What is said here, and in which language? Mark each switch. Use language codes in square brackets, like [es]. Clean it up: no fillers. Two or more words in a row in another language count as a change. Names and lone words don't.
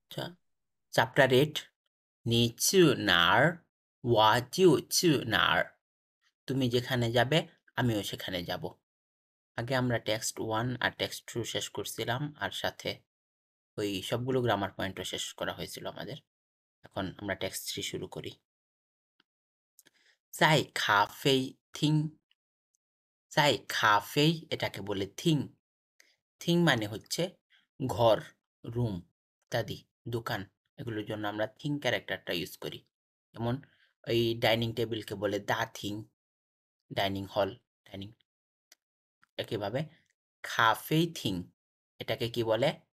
[bn] আচ্ছা, চ্যাপ্টার 8 [zh] 你去哪儿我就去哪儿, [bn] তুমি যেখানে যাবে আমিও সেখানে যাব। আগে আমরা টেক্সট 1 আর টেক্সট 2 শেষ করছিলাম, আর সাথে ওই সবগুলো [en] grammar pointও [bn] শেষ করা হয়েছিল আমাদের। এখন আমরা টেক্সট 3 শুরু করি। [zh] 在咖啡厅在咖啡 [bn] এটাকে বলে থিং। থিং মানে হচ্ছে ঘর, রুম ইত্যাদি, দোকান, এগুলোর জন্য আমরা থিং ক্যারেক্টারটা ইউজ করি। যেমন ওই [en] dining tableকে [bn] বলে দা থিং, [en] dining hall, [bn] ডাইনিং। একইভাবে কাফে থিং এটাকে কি বলে?